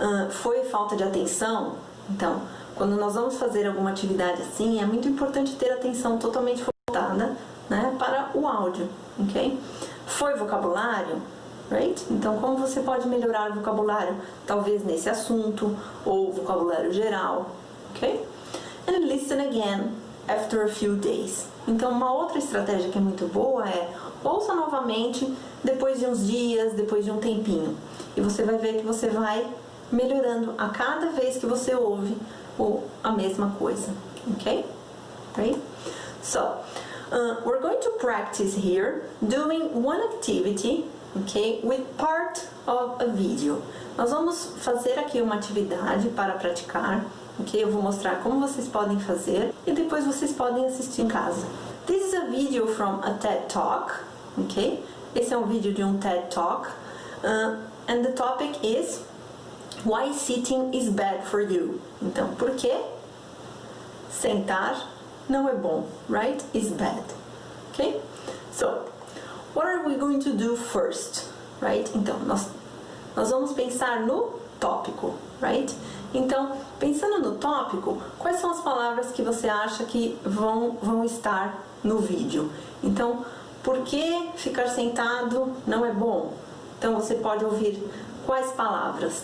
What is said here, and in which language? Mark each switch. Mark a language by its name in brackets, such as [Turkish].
[Portuguese] Foi falta de atenção? Então, quando nós vamos fazer alguma atividade assim, é muito importante ter a atenção totalmente voltada, né, para o áudio, ok? Foi vocabulário? [English] Right? [Portuguese] Então, como você pode melhorar o vocabulário? Talvez nesse assunto, ou vocabulário geral, ok? [English] And listen again after a few days. [Portuguese] Então, uma outra estratégia que é muito boa é ouça novamente depois de uns dias, depois de um tempinho. E você vai ver que você vai melhorando a cada vez que você ouve a mesma coisa, ok? [English] Right? So, we're going to practice here doing one activity, okay, with part of a video. [Portuguese] Nós vamos fazer aqui uma atividade para praticar, ok? Eu vou mostrar como vocês podem fazer e depois vocês podem assistir em casa. [English] This is a video from a TED Talk, ok? [Portuguese] Esse é um vídeo de um TED Talk, [English] and the topic is Why sitting is bad for you. [Portuguese] Então, por que sentar não é bom, [English] right? Is bad, ok? So, what are we going to do first, right? [Portuguese] Então, nós vamos pensar no tópico, [English] right? [Portuguese] Então, pensando no tópico, quais são as palavras que você acha que vão estar no vídeo? Então, por que ficar sentado não é bom? Então, você pode ouvir quais palavras?